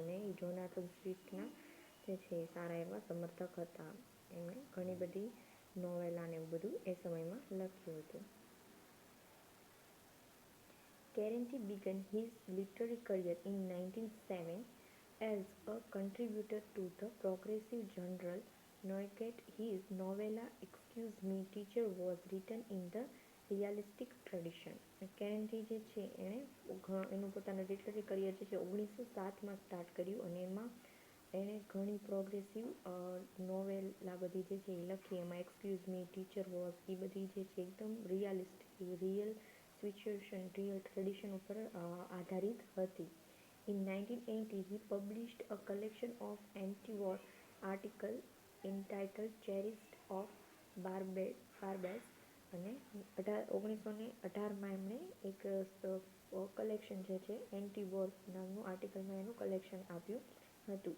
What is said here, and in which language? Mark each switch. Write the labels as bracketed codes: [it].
[gu] અને એ જોનાથન સ્વિફ્ટના જે છે એ સારા એવા સમર્થક હતા. એમણે ઘણી બધી નોવેલા ને એવું બધું એ સમયમાં લખ્યું હતું. [en] Karenthi began his literary career in 1907 as a contributor to the progressive journal Neuigkeit. His novella Excuse Me, Teacher was written in the realistic tradition. [gu] કેરેન્થી જે છે એણે એનું પોતાનું લિટરરી કરિયર જે છે 1907માં સ્ટાર્ટ કર્યું અને એમાં એણે ઘણી પ્રોગ્રેસિવ નોવેલા બધી જે છે એ લખી. એમાં એક્સક્યુઝ મી, ટીચર વોઝ, એ બધી જે છે એકદમ realistic, real situation, real tradition ઉપર આધારિત હતી. [en] In 1980, he published a collection of anti-war articles entitled Cherished of Barbès. [gu] અને 1918માં એમણે એક કલેક્શન જે છે એન્ટી વોર નામનું આર્ટિકલમાં એનું કલેક્શન આપ્યું હતું.